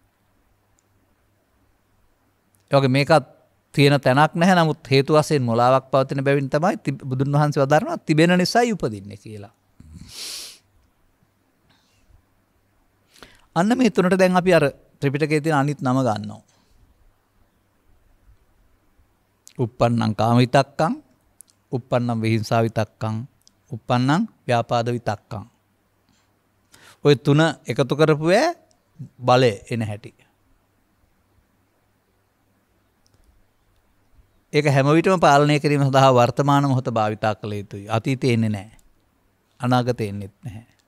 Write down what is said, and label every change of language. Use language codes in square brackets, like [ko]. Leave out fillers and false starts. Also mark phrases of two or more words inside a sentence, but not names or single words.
[si] ඒ වගේ මේකත් තියෙන තැනක් නැහැ. නමුත් හේතු වශයෙන් මොලාවක් පවතින බැවින් තමයි බුදුන් වහන්සේ වදාරනවා තිබෙන නිසායි උපදින්නේ කියලා. අන්න මේ තුනට දැන් අපි අර ත්‍රිපිටකයේ තියෙන අනිත් නම ගන්නවා. [pi] uppannam කාම විතක්කං, uppannam විහිංසා විතක්කං, uppannam ව්‍යාපාද විතක්කං. [si] ඔය තුන එකතු කරපු බලය එන හැටි. ඒක හැම විටම පාලනය කිරීම සඳහා වර්තමාන මොහොත භාවිතා කළ යුතුයි. අතීතේ එන්නේ නැහැ. අනාගතේ එන්නේත් නැහැ.